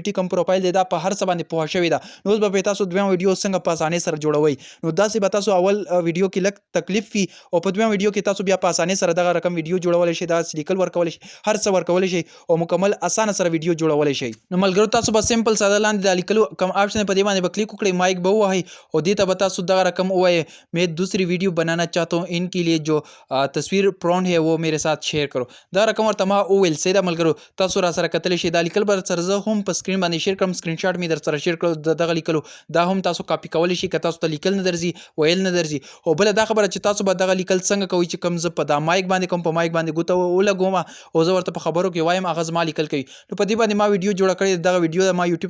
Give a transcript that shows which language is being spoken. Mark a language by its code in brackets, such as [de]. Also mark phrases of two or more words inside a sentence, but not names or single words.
[ps] ټي کوم پروفایل دی دا په هر څه باندې پوه شوی دا نو اوس به تاسو دویم ویډیو څنګه په اسانۍ سره جوړوي نو داسې به تاسو اول ویډیو کې لږ تکلیف وي او په دویم ویډیو کې تاسو بیا په اسانۍ سره دغه رقم ویډیو جوړولی شئ دا لیکل ورکولی شئ هر څه ورکولی شئ او مکمل اسانه سره ویډیو جوړولی شئ نو ملګرو تاسو به سمپل ساده لاندې د لیکلو کوم آپشن په دې باندې به کلیک وکړئ مایک به ووهئ او دې ته به تاسو دغه رقم ووایئ [ur] میں دوسری ویڈیو بنانا چاہتا ہوں ان کے لیے جو تصویر پرون ہے وہ میرے ساتھ شیئر کرو [ps] دا رقم ورته ما وویل سیده ملګرو تاسو را سره کتلی شئ دا لیکل به سره زه هم په سکرین باندې شیر کړم سکرین شاټ مې در سره شیر کړو دغه لیکلو دا هم تاسو کاپی کولی شئ که تاسو ته لیکل نه درځي ویل نه درځي او بله دا خبره چې تاسو به دغه لیکل څنګه کوئ چې کوم زه په دا مایک باندې کوم په مایک باندې ګوته ولګوم او زه ورته په خبرو کې وایم هغه زما لیکل کوي نو په دې باندې ما ویډیو جوړه کړې دغه ویډیو ما یوټیوب